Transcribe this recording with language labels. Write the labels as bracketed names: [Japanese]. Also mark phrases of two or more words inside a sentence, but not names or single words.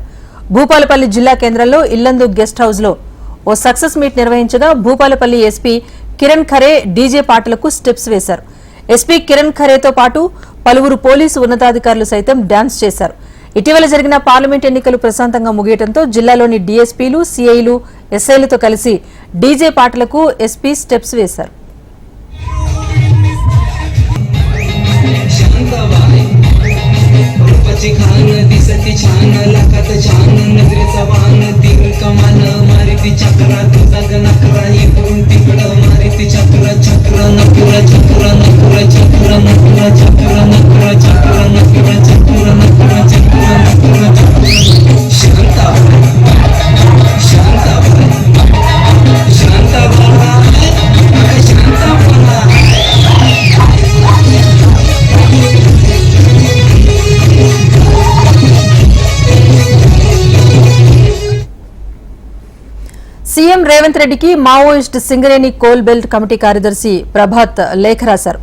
[Telugu] భూపాలపల్లి జిల్లా కేంద్రంలో ఇల్లందు [English] guest house [Telugu] లో ఓ [English] success meet [Telugu] నిర్వహించగా భూపాలపల్లి ఎస్పీ కిరణ్ ఖరే డీజే పాటలకు స్టెప్స్ వేశారు. ఎస్పీ కిరణ్ ఖరేతో పాటు పలువురు పోలీసు ఉన్నతాధికారులు సైతం డాన్స్ చేశారు. ఇటీవల జరిగిన పార్లమెంట్ ఎన్నికలు ప్రశాంతంగా ముగియడంతో జిల్లాలోని డీఎస్పీలు, సీఐలు, ఎస్ఐలతో కలిసి డీజే పాటలకు ఎస్పీ స్టెప్స్ వేశారు. [Marathi] दिसती छान लाखात छान नजरेचा वाहन तीर कमान मारिती चक्रा तुझा नकरा इकडून तिकडं मारिती चक्र चक्र नकुर चक्र नकुर चक्र नकुर चक्र नकुर चक्र नकुर चक्र नकुर चक्र नकुर शांता शांता शांता बना शांता बना [Telugu] సీఎం రేవంత్ రెడ్డికి మావోయిస్ట్ సింగరేణి [English] coal belt [Telugu] కమిటీ కార్యదర్శి ప్రభాత్ లేఖ రాశారు.